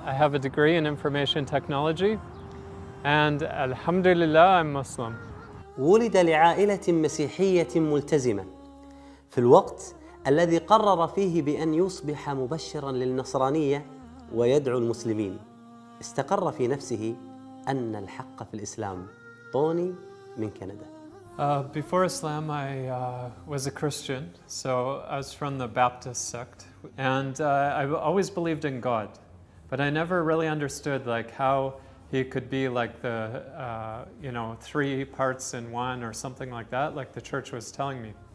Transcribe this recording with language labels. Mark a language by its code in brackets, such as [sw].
[en] I have a degree in information technology. And alhamdulillah, I'm Muslim. [ar] ولد لعائلة مسيحية ملتزمة في الوقت الذي قرر فيه بأن يصبح مبشراً للنصرانية ويدعو المسلمين. استقر في نفسه أن الحق في الإسلام. طوني من كندا. [en] Before Islam, I was a Christian, so I was from the Baptist sect, and I always believed in God, but I never really understood like how He could be like the three parts in one or something like that, like the church was telling me.